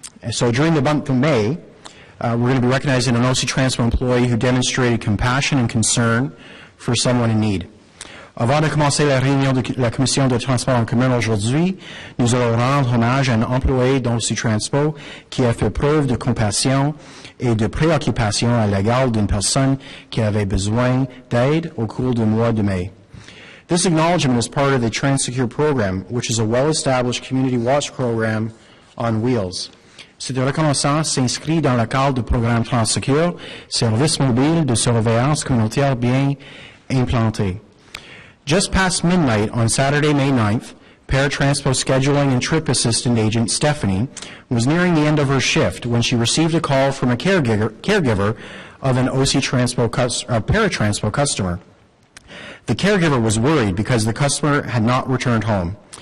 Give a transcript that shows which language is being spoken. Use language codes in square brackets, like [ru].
[en] So during the month of May, we're going to be recognizing an OC Transpo employee who demonstrated compassion and concern for someone in need. [fr] Avant de commencer la réunion de la Commission de transport en commun aujourd'hui, nous allons rendre hommage à un employé d'OC Transpo qui a fait preuve de compassion et de préoccupation à l'égard d'une personne qui avait besoin d'aide au cours du mois de mai. [en] This acknowledgement is part of the TransSecure program, which is a well-established community watch program on wheels. [fr] Cette reconnaissance s'inscrit dans le cadre du programme TransSecure, service mobile de surveillance communautaire bien implanté. [en] Just past midnight on Saturday, May 9th, Paratranspo scheduling and trip assistant agent Stephanie was nearing the end of her shift when she received a call from a caregiver of an Paratranspo customer. The caregiver was worried because the customer had not returned home.